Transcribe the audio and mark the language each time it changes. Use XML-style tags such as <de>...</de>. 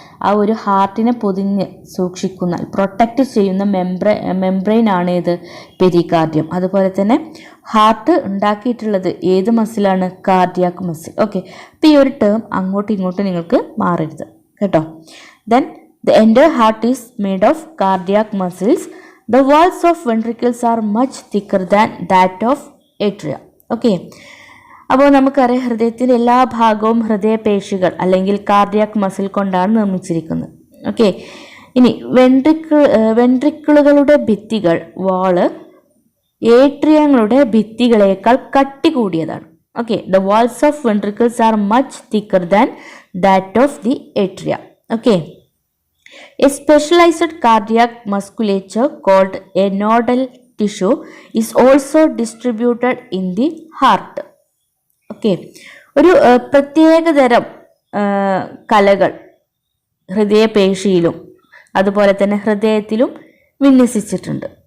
<ml>ആ ഒരു ഹാർട്ടിനെ പൊതിഞ്ഞ് സൂക്ഷിക്കുന്ന, പ്രൊട്ടക്റ്റ് ചെയ്യുന്ന മെംബ്രെയിൻ ആണ് ഇത് പെരികാർഡിയം. അതുപോലെ തന്നെ ഹാർട്ട് ഉണ്ടാക്കിയിട്ടുള്ളത് ഏത് മസിലാണ്? Cardiac muscle. ഓക്കെ, അപ്പോൾ ഈ ഒരു ടേം അങ്ങോട്ടും ഇങ്ങോട്ടും നിങ്ങൾക്ക് മാറരുത് കേട്ടോ.</ml> <en>Then the entire heart is made of cardiac muscles. The walls of ventricles are much thicker than that of atria.</en> <ml>Okay, അപ്പോൾ നമുക്കറിയാം ഹൃദയത്തിൻ്റെ എല്ലാ ഭാഗവും ഹൃദയപേശികൾ അല്ലെങ്കിൽ കാർഡിയാക് മസിൽ കൊണ്ടാണ് നിർമ്മിച്ചിരിക്കുന്നത്. ഓക്കെ, ഇനി വെൻട്രിക്കിളുകളുടെ ഭിത്തികൾ, വാള് ഏട്രിയങ്ങളുടെ ഭിത്തികളേക്കാൾ കട്ടി കൂടിയതാണ്.</ml> <en>Okay, the walls of ventricles are much thicker than that of the atria. Okay, a specialized cardiac musculature called a nodal tissue is also distributed in the heart.</en> <ml>Okay, ഒരു പ്രത്യേകതരം കലകൾ ഹൃദയപേശിയിലും അതുപോലെ തന്നെ ഹൃദയത്തിലും വിന്യസിച്ചിട്ടുണ്ട്.</ml>